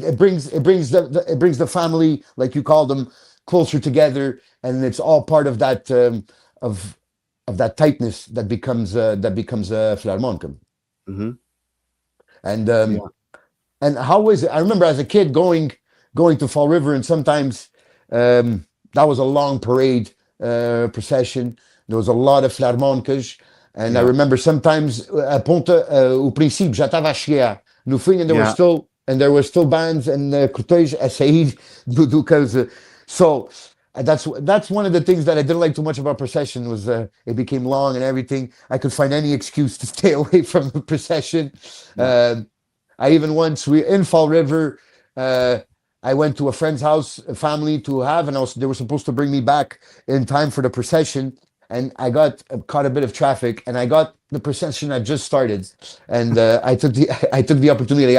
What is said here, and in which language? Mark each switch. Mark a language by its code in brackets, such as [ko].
[en] It brings the family, like you call them, closer together, and it's all part of that of of that tightness that becomes Filarmonica. Hmm. And Yeah. how was it? I remember as a kid going to Fall River, and sometimes that was a long parade procession. There was a lot of Filarmonicas, and I Yeah. remember sometimes [pt] a Ponta, o princípio já estava a chegar no fim, [en] and Yeah. there were still bands and cortege [pt] a sair do coisa. [en] So that's one of the things that I didn't like too much about procession was it became long and everything. I could find any excuse to stay away from the procession. Yeah. I even once we in Fall River, uh, I went to a friend's house, a family to have, and they were supposed to bring me back in time for the procession, and I got caught a bit of traffic, and I got the procession had just started, and I took the opportunity.